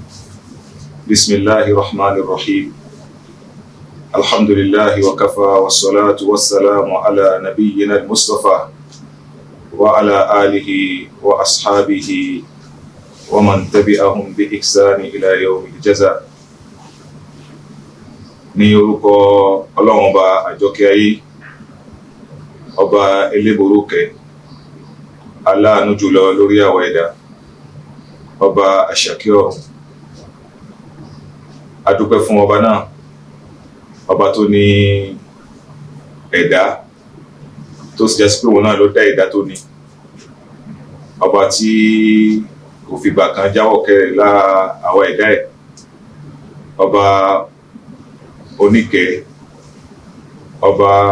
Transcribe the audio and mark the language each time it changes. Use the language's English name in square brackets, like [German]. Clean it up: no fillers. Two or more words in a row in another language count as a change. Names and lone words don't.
[Arabic] بسم الله الرحمن الرحيم. الحمد لله وكفى والصلاة والسلام على نبينا المصطفى وعلى آله وأصحابه ومن تبعهم بإحسان إلى يوم الجزاء. [Yoruba] Ní orúkọ Ọlọ́run ọba àjọkẹ́ ayé, ọba elébòrókẹ́, aláàánú jùlọ lórí àwa ẹ̀dá, ọba àṣàkẹ́ ọ̀run. A dúpẹ́ fún ọba náà, ọba tó ní ẹ̀dá tó sì jẹ́ sí pé òun náà ló dá ẹ̀dá tó ní, ọba tí kò fìgbà kan jáwọ́ kẹ́rẹ̀ lára àwọn ẹ̀dá ẹ̀, ọba oníkẹ́, ọba